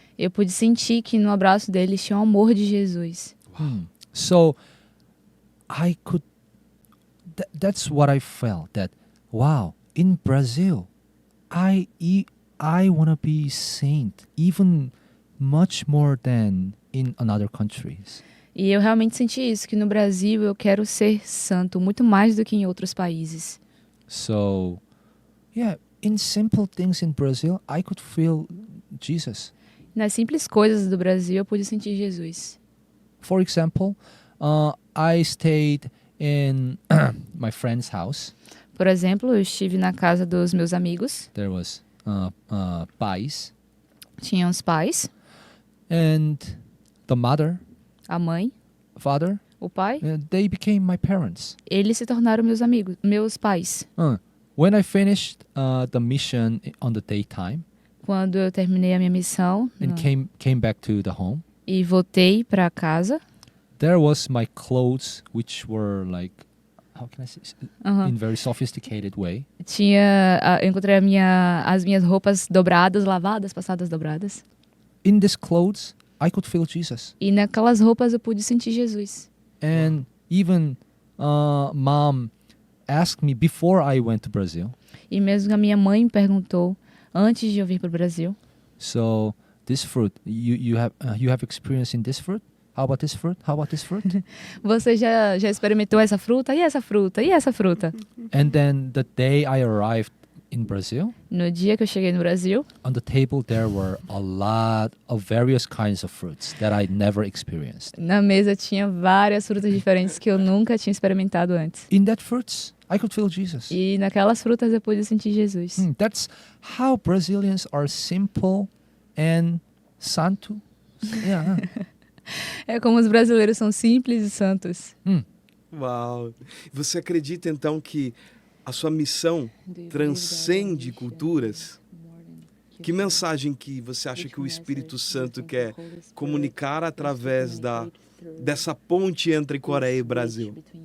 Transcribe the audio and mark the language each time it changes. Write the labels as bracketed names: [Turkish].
[Portuguese] Eu pude sentir que no abraço deles tinha o amor de Jesus. [English] So I could that's what I felt, that wow, in Brazil I want to be saint even much more than in another countries. [Portuguese] E eu realmente senti isso, que no Brasil eu quero ser santo muito mais do que em outros países. [English] So yeah, in simple things in Brazil I could feel Jesus. [Portuguese] Nas simples coisas do Brasil eu pude sentir Jesus. [English] For example, I stayed in my friend's house. [Portuguese] Por exemplo, eu estive na casa dos meus amigos, [English] There was pais, [Portuguese] tinha os pais, [English] and the mother, [Portuguese] a mãe, [English] father, [Portuguese] o pai. [English] they became my parents. [Portuguese] Eles se tornaram meus amigos, meus pais. [English] When I finished the mission on the daytime [Portuguese] Quando eu terminei a minha missão [English] and came back to the home, [Portuguese] e voltei para casa, [English] there was my clothes, which were like, how can I say, in very sophisticated way. [Portuguese] eu encontrei as minhas roupas dobradas, lavadas, passadas dobradas. [English] In these clothes, I could feel Jesus. [Portuguese] E naquelas roupas eu pude sentir Jesus. [English] And even mom asked me before I went to Brazil. [Portuguese] E mesmo a minha mãe me perguntou, antes de eu vir para o Brasil, [English] So this fruit, you have experience in this fruit? How about this fruit? How about this fruit? [Portuguese] você já experimentou essa fruta? E essa fruta? E essa fruta? [English] And then the day I arrived in Brazil, [Portuguese] No dia que eu cheguei no Brasil, [English] on the table there were a lot of various kinds of fruits that I never experienced. [Portuguese] na mesa tinha várias frutas diferentes que eu nunca tinha experimentado antes. [English] In that fruits, I could feel Jesus. [Portuguese] E naquelas frutas eu pude sentir Jesus. [English] That's how Brazilians are simple and santo. Yeah. [Portuguese] É como os brasileiros são simples e santos. Uau! Você acredita então que a sua missão transcende culturas? Que mensagem que você acha que o Espírito Santo quer comunicar através dessa ponte entre Coreia e Brasil?